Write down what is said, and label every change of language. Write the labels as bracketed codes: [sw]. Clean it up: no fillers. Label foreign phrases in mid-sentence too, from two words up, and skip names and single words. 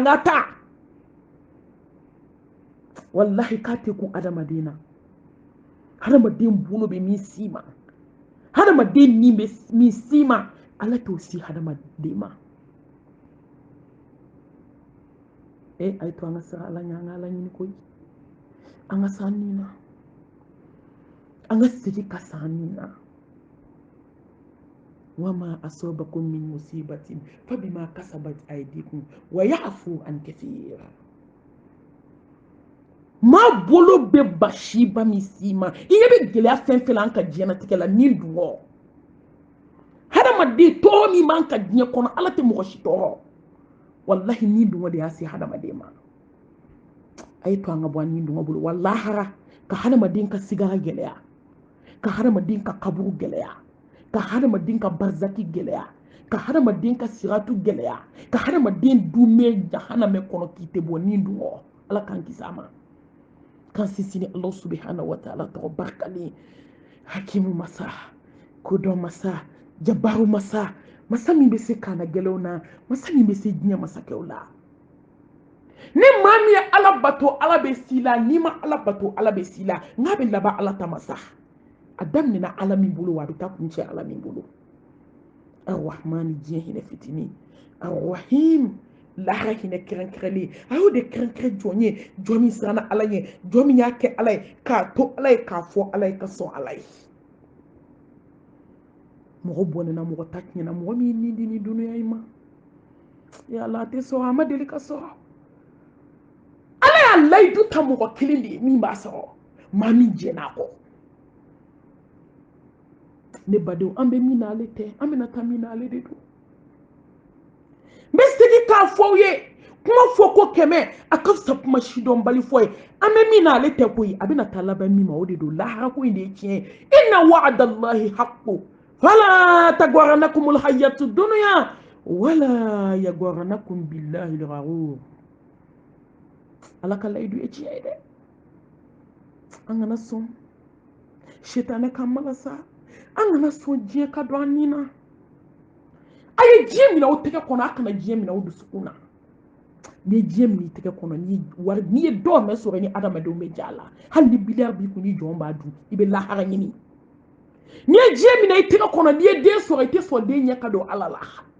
[bm] ɲangata wallahi k'a tɛ kun adamaden na hadamaden bolo bɛ min s'i ma hadamaden ni bɛ min s'i ma ala t'o si hadamaden ma a ye to an ka siran ala ɲɛ an ka ala ɲini koyi an ka san nin na an ka segin ka san nin na [ar] وما أصابكم من مصيبة فبما كسبت أيديكم ويعفو عن كثير [bm] ma bolo bɛ basi ba min s'i ma i ɲɛ bɛ gɛlɛya fɛn fɛn la an ka diɲɛlatigɛ la ni dungɔ hadamaden tɔɔrɔ min b'an ka diɲɛ kɔnɔ ala tɛ mɔgɔ si tɔɔrɔ wallahi ni dungɔ de y'a se hadamaden ma a ye to an ka bɔ ni dungɔ bolo wallahara ka hadamaden ka sigara gɛlɛya ka hadamaden ka kaburu gɛlɛya ka hadamaden ka barzaki gɛlɛya ka hadamaden ka siratu gɛlɛya ka hadamaden dume jahanamɛ kɔnɔ k'i tɛ bɔ ni dungɔ ala k'an kisi a ma kan sisini [ar] الله سبحانه وتعالى [bm] tɔgɔ barikalen hakimu masa kodɔn masa jabaru masa masa min bɛ se kana gɛlɛnw na masa min bɛ se diɲɛ masakɛw la ni maa min ye ala bato ala bɛ s'i la n'i ma ala bato ala bɛ s'i la n'a bɛ laban ala ta masa a daminɛna ala min bolo wa a bɛ taa kuncɛ ala min bolo arrahmani diɲɛ hinɛ fitinin arrahim lahara hinɛ kɛrɛnkɛrɛnlen a y'o de kɛrɛnkɛrɛn jɔn ye jɔn min siranna ala ye jɔn min y'a kɛ ala ye k'a to ala ye k'a fɔ ala ye ka sɔn ala ye mɔgɔ bɔnɛna mɔgɔ ta tiɲɛna mɔgɔ min ni di ni dunuya in ma [ar] يا الله [bm] a tɛ sɔrɔ a ma deli ka sɔrɔ ala y'a layidu ta mɔgɔ kelen de ye min b'a sɔrɔ maa min jɛn'a kɔ ne badenw an bɛ min na ale tɛ an bɛna taa min na ale de don n bɛ segin k'a fɔ aw ye kuma fɔ ko kɛmɛ a ka fisa kuma sidɔnbali fɔ ye an bɛ min na ale tɛ koyi a bɛna taa laban min ma o de don lahara ko in de ye tiɲɛ ye [ar] إن وعد الله حق فلا تغرنكم الحياة الدنيا ولا يغرنكم بالله الغرور [bm] ala ka layidu ye tiɲɛ ye dɛ an kana sɔn shetane ka malasa an kana sɔn diɲɛ ka don an nin na a ye diɲɛ minɛ o tɛgɛ kɔnɔ a kana diɲɛ minɛ o dusukun na n'i ye diɲɛ minɛ i tɛgɛ kɔnɔ n'i ye dɔw mɛn sɔrɔ ni adamadenw bɛ ja la hali ni biliyari b'i kun ni jɔn b'a dun i bɛ lahara ɲini n'i ye diɲɛ minɛ i tɛgɛ kɔnɔ n'i ye den sɔrɔ i tɛ sɔn den ɲɛ ka don ala la